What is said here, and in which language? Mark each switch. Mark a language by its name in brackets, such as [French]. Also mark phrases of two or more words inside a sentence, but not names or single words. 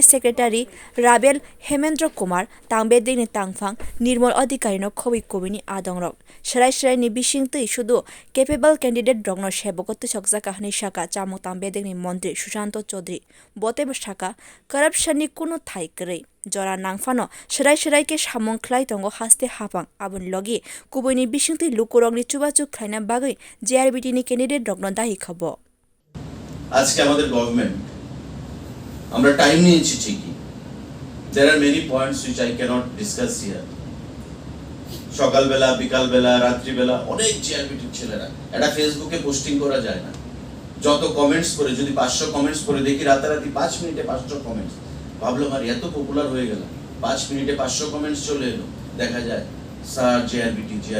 [Kok Borok] secretary Rabel Hemendra Kumar tangbedekni tangphang nirmal adhikari no khobui kobini adongrok serai ni bising tui sudu [English] capable candidate [Kok Borok] rokno seboko tusokjaka hni saka chamung tangbedekni montri Sushanta Chowdhury botebo saka corruption ni kuno thai kwrwi jora nangfano serai ke samung khlai tongo haste hapang aboni logi kuboini bising tui lukurokni chubachu khlaina bagui JRBT ni candidate rokno dahi khabo [Bangla] আজকে আমাদের গভর্নমেন্ট আমরা টাইম নিয়েছি ঠিকই [English] there are many points which I cannot discuss here [Bangla] সকালবেলা বিকালবেলা রাত্রিবেলা অনেক JRBT ছেলেরা এটা ফেসবুকে পোস্টিং করা যায় না যত কমেন্টস করে যদি 500 কমেন্টস করে দেখি রাতারাতি 5 মিনিটে 500 কমেন্টস ভাবলাম আর এত পপুলার হয়ে গেল 5 মিনিটে 500 কমেন্টস চলে এলো দেখা যায় স্যার JRBT